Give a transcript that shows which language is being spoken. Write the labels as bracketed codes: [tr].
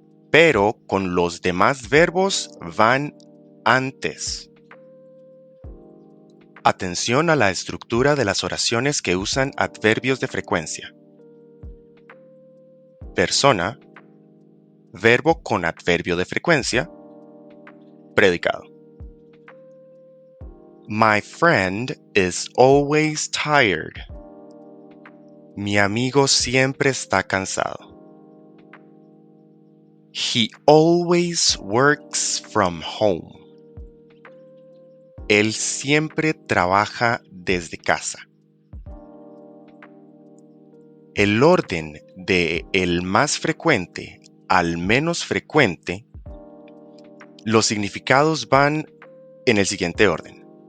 [es] Pero con los demás verbos van antes. Atención a la estructura de las oraciones que usan adverbios de frecuencia. Persona, verbo con adverbio de frecuencia, predicado. [en] My friend is always tired. [es] Mi amigo siempre está cansado. [en] He always works from home. [es] Él siempre trabaja desde casa. El orden de el más frecuente al menos frecuente, los significados van en el siguiente orden.